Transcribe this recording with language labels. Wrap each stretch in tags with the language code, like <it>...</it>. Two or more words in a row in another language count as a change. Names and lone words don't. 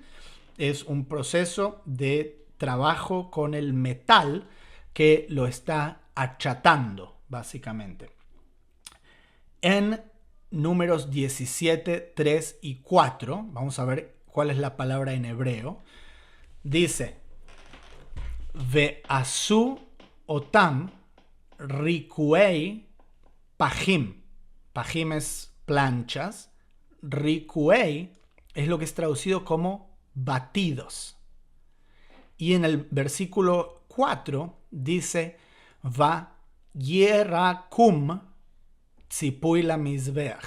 <es>Es un proceso de trabajo con el metal que lo está achatando, básicamente. En Números 17, 3 y 4, vamos a ver cuál es la palabra en hebreo. Dice:</es> <he>ועשו אותם רקעי פחים.</he> <es>Pajim es planchas. Rikuei es lo que es traducido como batidos. Y en el versículo 4 dice:</es> <he>וירקעום ציפוי למזבח.</he>